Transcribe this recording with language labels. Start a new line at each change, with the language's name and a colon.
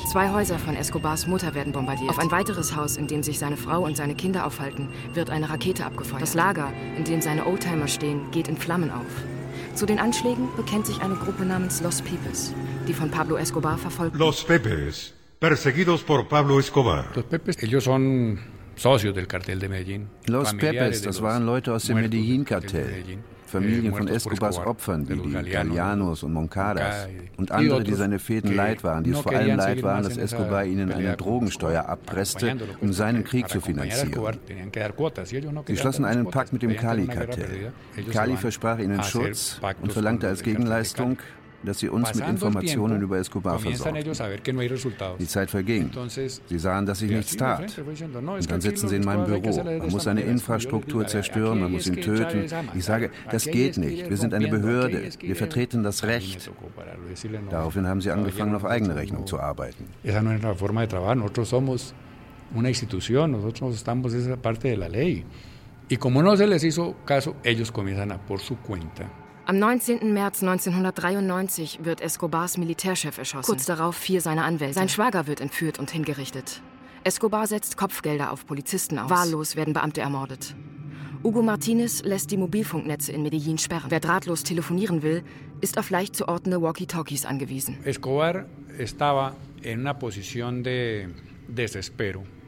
German: 2 Häuser von Escobars Mutter werden bombardiert. Auf ein weiteres Haus, in dem sich seine Frau und seine Kinder aufhalten, wird eine Rakete abgefeuert. Das Lager, in dem seine Oldtimer stehen, geht in Flammen auf. Zu den Anschlägen bekennt sich eine Gruppe namens Los Pepes, die von Pablo Escobar verfolgt wird.
Spanish: Los Pepes. Perseguidos por Pablo Escobar. Los Pepes, ellos son socios del cartel de Medellín.
German: Los Pepes, das waren Leute aus dem Medellín-Kartell. Familien von Escobars Opfern, wie die Galianos und Moncadas und andere, die seine Fäden leid waren, die es vor allem leid waren, dass Escobar ihnen eine Drogensteuer abpresste, um seinen Krieg zu finanzieren. Sie schlossen einen Pakt mit dem Cali-Kartell. Cali versprach ihnen Schutz und verlangte als Gegenleistung, dass sie uns mit Informationen über Escobar versorgten. Die Zeit verging. Sie sahen, dass ich nichts tat. Und dann sitzen sie in meinem Büro. Man muss eine Infrastruktur zerstören, man muss ihn töten. Ich sage, das geht nicht. Wir sind eine Behörde. Wir vertreten das Recht. Daraufhin haben sie angefangen, auf eigene Rechnung zu arbeiten. Das ist nicht eine Form der Arbeit. Wir sind eine Institution. Wir sind eine Teil der Gesetzgebung.
Spanish: Y como no se les hizo caso, ellos comienzan a por su cuenta.
German: Am 19. März 1993 wird Escobars Militärchef erschossen. Kurz darauf vier seiner Anwälte. Sein Schwager wird entführt und hingerichtet. Escobar setzt Kopfgelder auf Polizisten aus. Wahllos werden Beamte ermordet. Hugo Martinez lässt die Mobilfunknetze in Medellin sperren. Wer drahtlos telefonieren will, ist auf leicht zu ordnende Walkie-Talkies angewiesen.
Spanish: Escobar estaba en una posición de desespero.